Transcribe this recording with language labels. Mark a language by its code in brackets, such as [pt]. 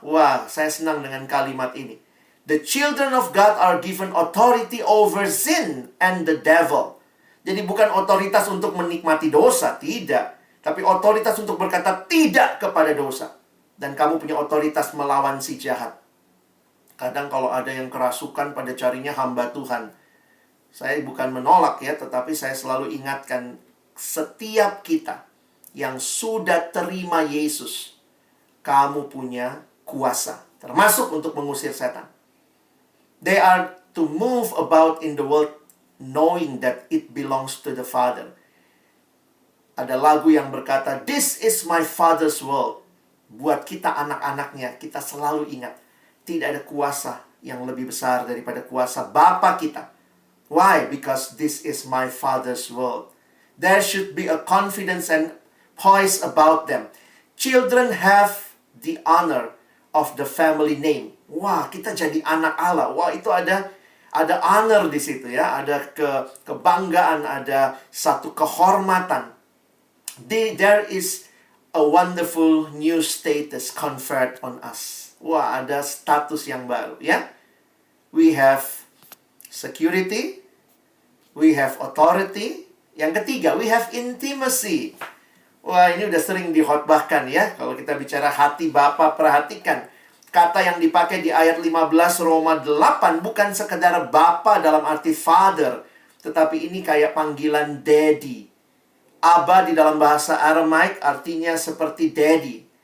[id] Wah, saya senang dengan kalimat ini. [en] The children of God are given authority over sin and the devil. [id] Jadi bukan otoritas untuk menikmati dosa, tidak. Tapi otoritas untuk berkata tidak kepada dosa. Dan kamu punya otoritas melawan si jahat. Kadang kalau ada yang kerasukan pada carinya hamba Tuhan, saya bukan menolak ya, tetapi saya selalu ingatkan, setiap kita yang sudah terima Yesus, kamu punya kuasa, termasuk untuk mengusir setan. [en] They are to move about in the world knowing that it belongs to the Father. [id] Ada lagu yang berkata, [en] "This is my Father's world." [id] Buat kita anak-anaknya, kita selalu ingat, tidak ada kuasa yang lebih besar daripada kuasa Bapa kita. [en] Why? Because this is my Father's world. There should be a confidence and poise about them. Children have the honor of the family name. [id] Wah, kita jadi anak Allah. Wah, itu ada honor di situ ya, ada kebanggaan, ada satu kehormatan. [en] There is a wonderful new status conferred on us. [id] Wah, ada status yang baru ya. [en] We have security, we have authority. [id] Yang ketiga, [en] we have intimacy. [id] Wah, ini udah sering dihotbahkan ya. Kalau kita bicara hati Bapa, perhatikan. Kata yang dipakai di ayat 15 Roma 8 bukan sekedar Bapa dalam arti father. Tetapi ini kayak panggilan daddy. Abba di dalam bahasa Aramaik artinya seperti daddy.